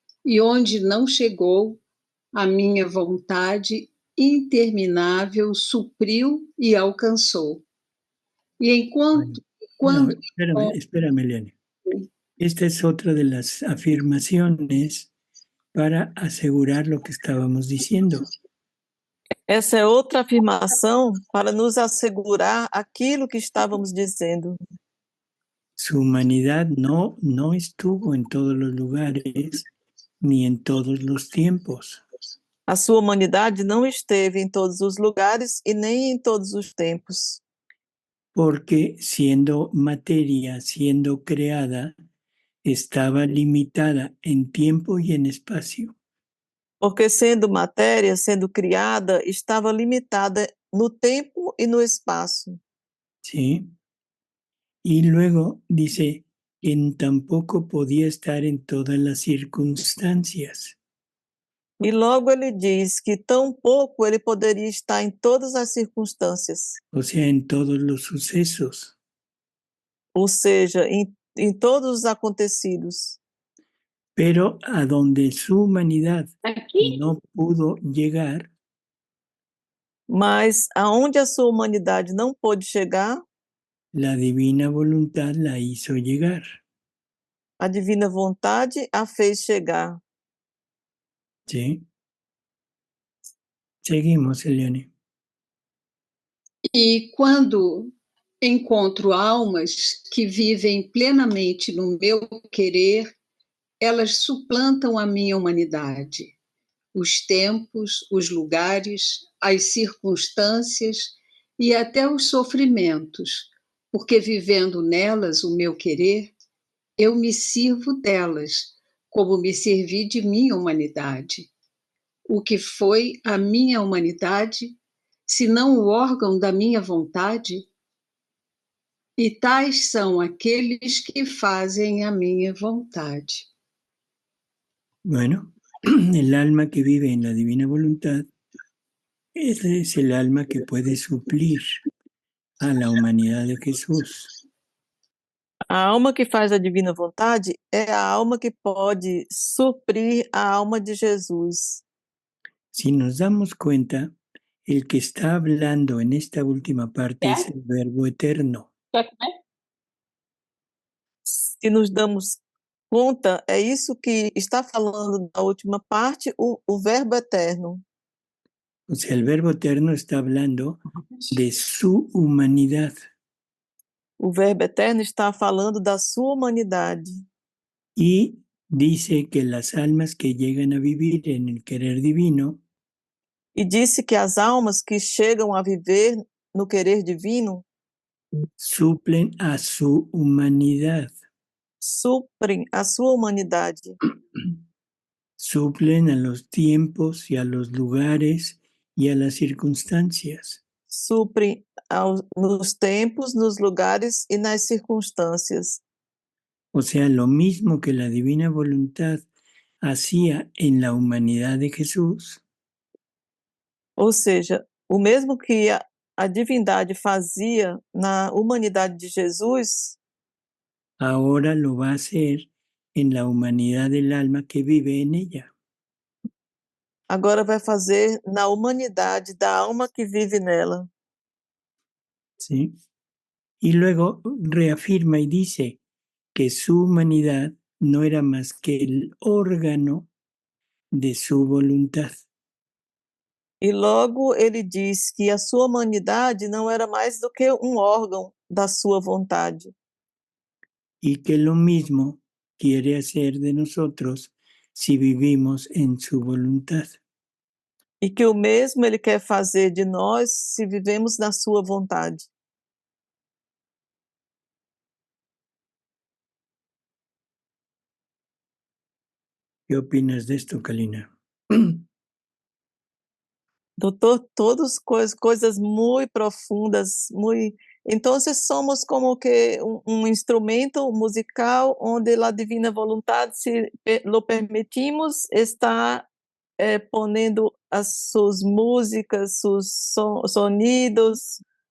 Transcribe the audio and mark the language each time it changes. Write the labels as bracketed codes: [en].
[pt] E onde não chegou, a minha vontade interminável supriu e alcançou. E enquanto... [es] No, espérame, Eliane. Esta es otra de las afirmaciones para asegurar lo que estábamos diciendo. [pt] Essa é outra afirmação para nos assegurar aquilo que estávamos dizendo. [es] Su humanidad no estuvo en todos los lugares ni en todos los tiempos. [pt] A sua humanidade não esteve em todos os lugares e nem em todos os tempos. [es] Porque siendo materia, siendo creada, estaba limitada en tiempo y en espacio. [pt] Porque sendo matéria, sendo criada, estava limitada no tempo e no espaço. [es] Sí. Y luego dice, tampoco podía estar en todas las circunstancias. [pt] E logo ele diz que tão pouco ele poderia estar em todas as circunstâncias. [es] O sea, en todos los sucesos. [pt] Ou seja, em todos os acontecidos. [es] Pero a donde su humanidad no pudo llegar, [pt] mas aonde a sua humanidade não pôde chegar, [es] la divina voluntad la hizo llegar. [pt] A divina vontade a fez chegar. [es] Sí. Seguimos, Eliane. [pt] E quando encontro almas que vivem plenamente no meu querer, elas suplantam a minha humanidade. os tempos, os lugares, as circunstâncias e até os sofrimentos, porque vivendo nelas o meu querer, eu me sirvo delas, como me servi de minha humanidade. O que foi a minha humanidade, se não o órgão da minha vontade? E tais são aqueles que fazem a minha vontade. [es] Bueno, el alma que vive en la divina voluntad, ese es el alma que puede suplir a la humanidad de Jesús. [pt] A alma que faz a divina vontade é a alma que pode suprir a alma de Jesus. [es] Si nos damos cuenta, el que está hablando en esta última parte es el Verbo eterno. [pt] Se nos damos conta, é isso que está falando da última parte, o Verbo eterno. [es] O sea, el Verbo eterno está hablando de su humanidad. [pt] O Verbo eterno está falando da sua humanidade. [es] Y dice que las almas que llegan a vivir en el querer divino [pt] E disse que as almas que chegam a viver no querer divino [es] suplen a su humanidad. [pt] suprem a sua humanidade. [es] Suplen a los tiempos y a los lugares y a las circunstancias. [pt] Suprem nos tempos, nos lugares e nas circunstâncias. [es] O sea, lo mismo que la divina voluntad hacía en la humanidad de Jesús, [pt] Ou seja, o mesmo que a divindade fazia na humanidade de Jesus, [es] ahora lo va a hacer en la humanidad del alma que vive en ella. [pt] agora vai fazer na humanidade da alma que vive nela. [es] ¿Sí? Y luego reafirma y dice que su humanidad no era más que el órgano de su voluntad. [pt] E logo ele diz que a sua humanidade não era mais do que um órgão da sua vontade. [es] Y que lo mismo quiere hacer de nosotros si vivimos en su voluntad. [pt] E que o mesmo ele quer fazer de nós se vivemos na sua vontade. [es] ¿Qué opinas de esto, Kalina? [pt] Doutor, todas coisas muito profundas, muito... Então, somos como que um instrumento musical onde a divina vontade, [es] se lo permitimos, [pt] está ponendo as suas músicas, seus sonidos.